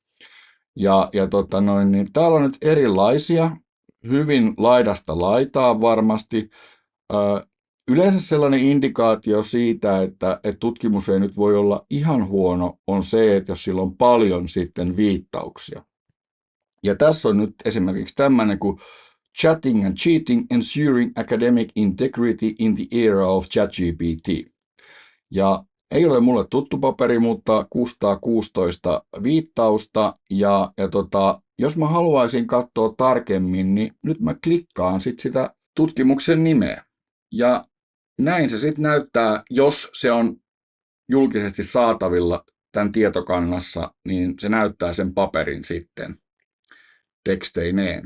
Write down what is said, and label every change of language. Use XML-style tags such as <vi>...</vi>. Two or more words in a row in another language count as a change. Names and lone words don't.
<fi>Niin täällä on nyt erilaisia, hyvin laidasta laitaan varmasti. Yleensä sellainen indikaatio siitä, että tutkimus ei nyt voi olla ihan huono, on se, että jos sillä on paljon sitten viittauksia. Ja tässä on nyt esimerkiksi tämmöinen kuin Chatting and Cheating, Ensuring Academic Integrity in the Era of ChatGPT. Ja ei ole mulle tuttu paperi, mutta 616 viittausta. Jos mä haluaisin katsoa tarkemmin, niin nyt mä klikkaan sitä tutkimuksen nimeä. Ja näin se sitten näyttää, jos se on julkisesti saatavilla tämän tietokannassa, niin se näyttää sen paperin sitten teksteineen.</fi>